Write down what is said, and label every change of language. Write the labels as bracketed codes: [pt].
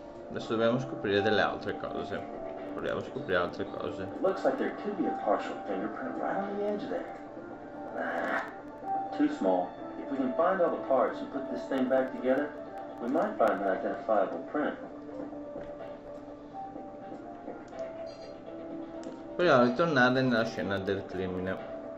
[it] Adesso dobbiamo scoprire delle altre cose. Proviamo a scoprire altre cose. [en] Looks like there could be a partial fingerprint right on the edge there. Too small. If we can find all the parts and put this thing back together, we might find an identifiable print. [it] Proviamo a ritornare nella scena del crimine.